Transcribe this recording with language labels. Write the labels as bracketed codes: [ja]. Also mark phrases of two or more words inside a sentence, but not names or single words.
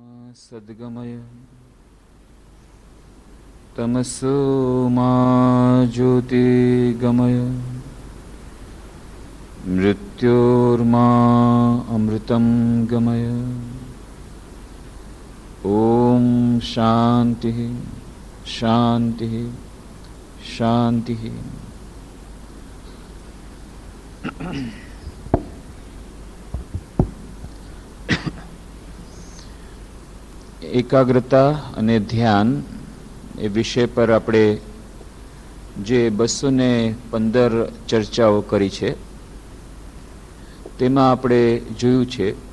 [sa] सद्गमय तमसो मा ज्योतिर्गमय मृत्योर्मा अमृतं गमय। ओम शांति शांति शांति। [gu] એકાગ્રતા અને ધ્યાન એ વિષય પર આપણે જે 215 ચર્ચાઓ કરી છે તેમાં આપણે જોયું છે